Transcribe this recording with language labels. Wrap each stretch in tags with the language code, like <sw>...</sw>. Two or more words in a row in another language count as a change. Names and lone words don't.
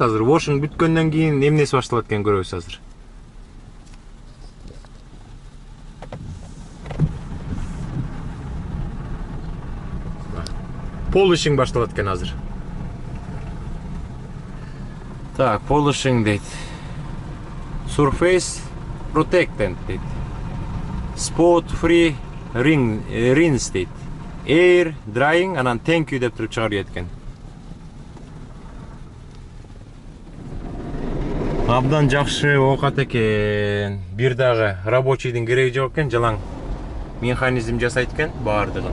<ky>Азыр washing бүткөндөн кийин эмнеси башталат экенин көрөбүз азыр. Polishing башталат экен азыр. Так, polishing дейт.</ky> <en>Surface protectant дейт. Spot free rinse дейт. Air drying</en> <ky>анан</ky> <en>thank you</en> <ky>деп туруп чыгарып кеткен. Абдан жакшы оокат экен. Бир дагы рабочийдин кереги жок экен, жалаң механизм жасайт экен баардыгын.</ky>